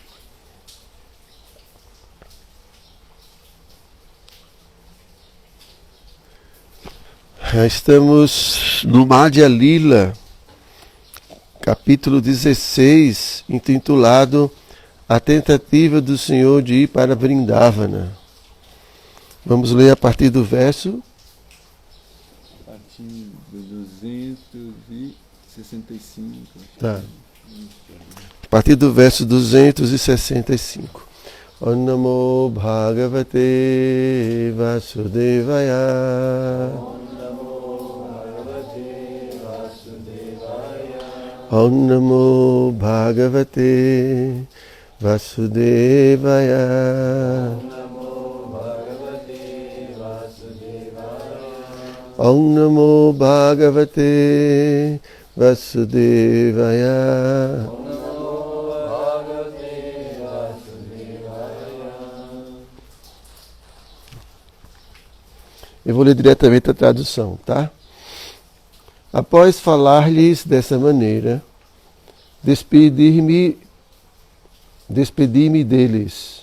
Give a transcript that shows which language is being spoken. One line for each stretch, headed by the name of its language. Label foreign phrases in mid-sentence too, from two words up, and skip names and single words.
Portuguese: Estamos no Madhya Lila, capítulo 16, intitulado A Tentativa do Senhor de ir para Vrindavana. Vamos ler a partir do verso... A partir do 265. Tá. A partir do verso 265.
Sanskrit: ॐ नमो भगवते वासुदेवाय. ॐ नमो भगवते वासुदेवाय. ॐ नमो भगवते वासुदेवाय.
Portuguese: Eu vou ler diretamente a tradução, tá? Após falar-lhes dessa maneira, despedi-me deles.